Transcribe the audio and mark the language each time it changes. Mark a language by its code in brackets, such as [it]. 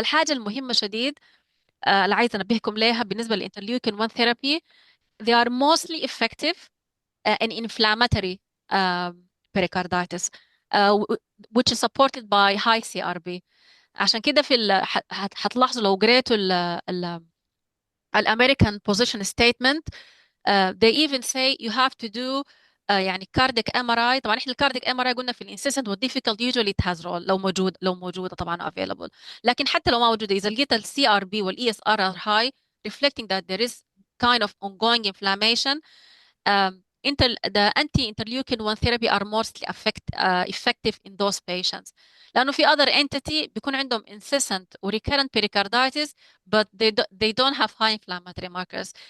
[ar] الحاجة المهمة شديد اللي عايزة أنبهكم ليها بالنسبة للانترليوكين [en] 1 therapy, they are mostly effective in inflammatory pericarditis, which is supported by high CRB. [ar] عشان كده هتلاحظوا لو قريتوا [en] الامريكان position statement, they even say you have to do يعني cardiac MRI. [ar] طبعا احنا [en] الكارديك MRI [ar] قلنا في [en] الانسيسنت والديفيكالت usually it has role [ar] لو موجوده طبعا [en] available. [ar] لكن حتى لو ما موجوده, اذا لقيت ال [en] CRB وال ESR are high reflecting that there is kind of ongoing inflammation, the anti-interleukin 1 therapy are mostly effective in those patients. [ar] لأنه في [en] other entity [ar] بيكون عندهم [en] incessant or recurrent pericarditis, but they don't have high inflammatory markers.